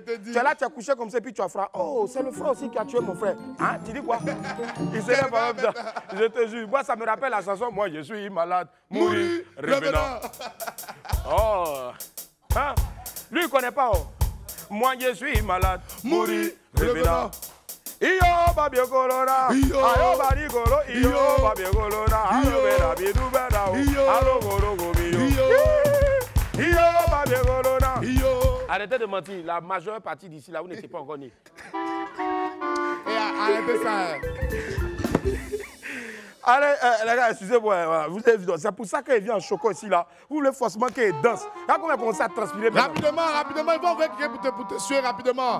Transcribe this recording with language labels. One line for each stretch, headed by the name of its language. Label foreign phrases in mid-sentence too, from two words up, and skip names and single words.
French: Tu es là, tu as couché comme ça, puis tu as frappé. Oh, c'est le frère aussi qui a tué mon frère. Hein? Tu dis quoi? Il s'est lève comme ça. Je te jure. Moi, ça me rappelle la chanson. Moi, je suis malade. Mourir, revenant. Oh. Hein? Lui, il ne connaît pas. Oh. Moi, je suis malade. Mourir, revenant. Iyo babie kolona, ayo bari kolo, iyo babie kolona, ayo bera bidu bera, alo goro gomiyo, iyo babie kolona. Arrêtez de mentir, la majeure partie d'ici là, vous n'étiez pas encore nés. Arrêtez ça. Allez, les gars, excusez-moi, voilà, vous avez vu, c'est pour ça qu'il vient en choco ici là. Vous voulez forcément qu'il danse. Là, comment il commence à transpirer? Rapidement, il va ouvrir quelqu'un pour te suer rapidement.